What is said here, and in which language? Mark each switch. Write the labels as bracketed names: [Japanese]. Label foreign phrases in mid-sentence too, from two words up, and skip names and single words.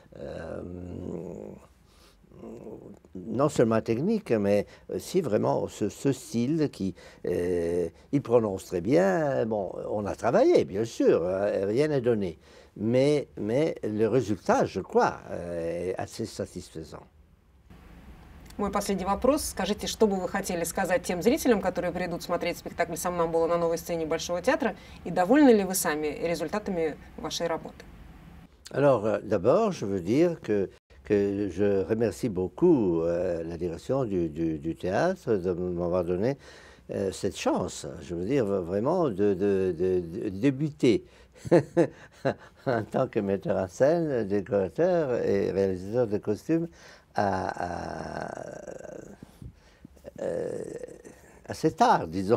[French] non seulement technique, mais aussi vraiment ce style qui... il prononce très bien. Bon, on a travaillé, bien sûr, rien n'est donné. Mais le résultat, je crois, est assez satisfaisant. [Russian] Мой последний вопрос. Скажите, что бы вы хотели сказать тем зрителям, которые придут смотреть спектакль «Сомнамбула» на новой сцене Большого театра, и довольны ли вы сами результатами вашей работы? [French] Alors, d'abord, je veux dire que je remercie beaucoup la direction du théâtre de m'avoir donné cette chance, je veux dire vraiment de débuter en tant que metteur en scène, décorateur et réalisateur de costumes assez tard, disons.